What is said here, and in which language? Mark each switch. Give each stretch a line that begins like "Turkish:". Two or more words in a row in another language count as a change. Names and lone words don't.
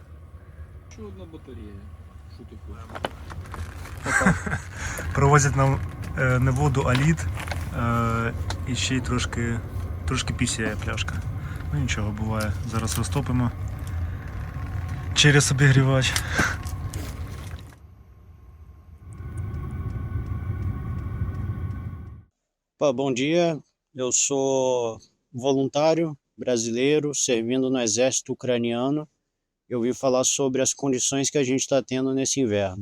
Ukrainian: Що одна батарея? Що ти хочеш? Провозять нам не воду, а лід. І ще й трошки Трошки пісяє пляшка. Ну нічого, буває. Зараз розтопимо через обігрівач.
Portuguese: Bom dia, eu sou voluntário brasileiro servindo no exército ucraniano. Eu ouvi falar sobre as condições que a gente está tendo nesse inverno.